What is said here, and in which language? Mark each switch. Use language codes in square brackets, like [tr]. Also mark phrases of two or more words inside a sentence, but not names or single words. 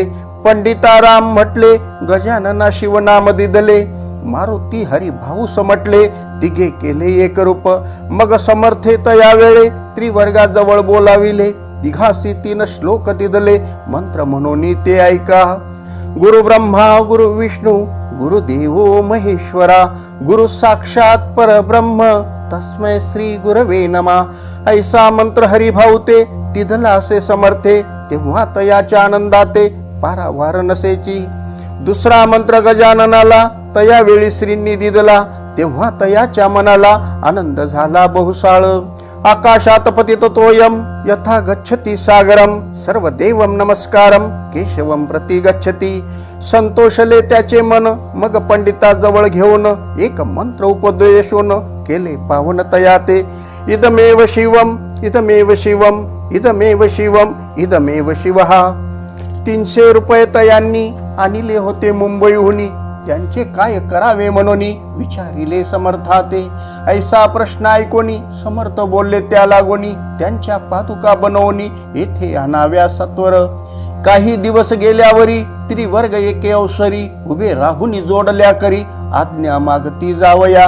[mr] पंडिता राम म्हटले, गजानना शिवनाम दिधले. मारुती हरिभाऊ समटले, तिघे केले एक रूप. मग समर्थे तयावेळे, त्रिवर्गाजवळ बोलाविले. तिघासी 3 श्लोक दिधले, मंत्र म्हणून ते ऐका. [sa] गुरु ब्रह्मा गुरु विष्णू गुरुदेवो महेश्वरा, गुरु साक्षात परब्रह्म तस्मै श्री गुरवे नमः. [mr] ऐसा मंत्र हरिभाऊ ते तिधला असे समर्थे, तेव्हा तयाच्या आनंदाते पारावार नसेची. दुसरा मंत्र गजाननाला तया वेळी श्रींनी दिदला, तेव्हा तयाच्या मनाला आनंद झाला बहुसाळ. [sa] आकाशात पतित तोयम यथा गच्छति सागरम, सर्व देवम नमस्कारम केशवम प्रति गच्छति. [mr] संतोषले त्याचे मन, मग पंडिताजवळ घेऊन एक मंत्र उपदेशून केले पावन तयाते. [sa] इदमेव शिवम इदमेव शिवम इदमेव शिवम इदमेव शिवः. [mr] 300 रुपये तयांनी आणले होते मुंबईहून, त्यांचे काय करावे म्हणून विचारिले समर्थाते. ऐसा प्रश्न ऐकोनी समर्थ बोलले त्या लागोनी, त्यांच्या पादुका बनवणी येथे आणाव्या सत्वर. काही दिवस गेल्यावरी त्रिवर्ग एके अवसरी, उभे राहुनी जोडल्या करी आज्ञा मागती जावया.